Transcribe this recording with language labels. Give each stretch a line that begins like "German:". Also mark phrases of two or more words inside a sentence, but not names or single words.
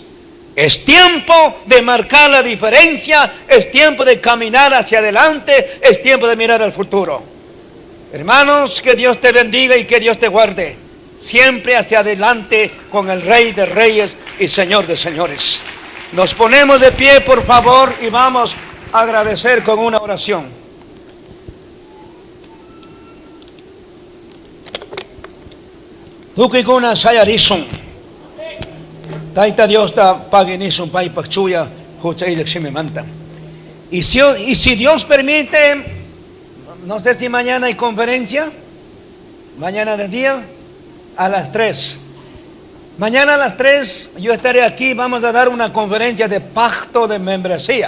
Spanish: Es tiempo de marcar la diferencia, es tiempo de caminar hacia adelante, es tiempo de mirar al futuro. Hermanos, que Dios te bendiga y que Dios te guarde. Siempre hacia adelante con el Rey de Reyes y Señor de Señores. Nos ponemos de pie, por favor, y vamos a agradecer con una oración.
Quechua: Tukikuna sayarison. Taita Dios ta paginison pai pachuya huchailek shimemanta.
Spanish: Y si Dios permite, no sé si mañana hay conferencia, mañana de día, a las 3. Mañana a las 3 yo estaré aquí, vamos a dar una conferencia de pacto de membresía.